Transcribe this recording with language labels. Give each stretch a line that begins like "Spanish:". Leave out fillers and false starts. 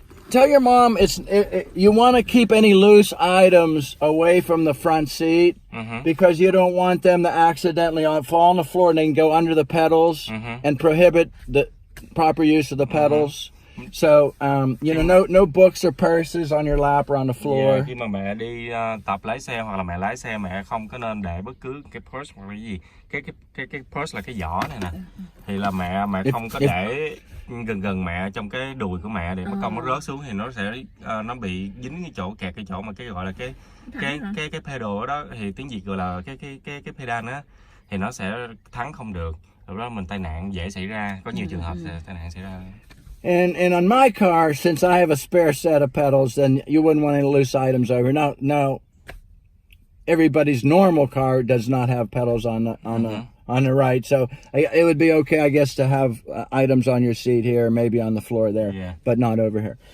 English: tell your mom you want to keep any loose items away from the front seat because you don't want them to accidentally fall on the floor and then go under the pedals and prohibit the proper use of the pedals. So, no books or purses on your lap or on the floor.
Vietnamese: Yeah, khi mà mẹ đi tập lái xe hoặc là mẹ lái xe, mẹ không có nên để bất cứ cái purse hoặc là cái gì. Cái purse là cái giỏ này nè. Thì là mẹ không có để gần mẹ trong cái đùi của mẹ để mất công nó rớt xuống thì nó sẽ nó bị dính cái chỗ, kẹt cái chỗ mà cái gọi là cái pedal đó, thì tiếng Việt gọi là cái pedal á, thì nó sẽ thắng không được. Lúc đó mình tai nạn dễ xảy ra, có nhiều trường hợp tai nạn xảy ra.
English: And on my car, since I have a spare set of pedals, then you wouldn't want any loose items over. Now, everybody's normal car does not have pedals on the right, so it would be okay, I guess, to have items on your seat here, maybe on the floor there, but not over here.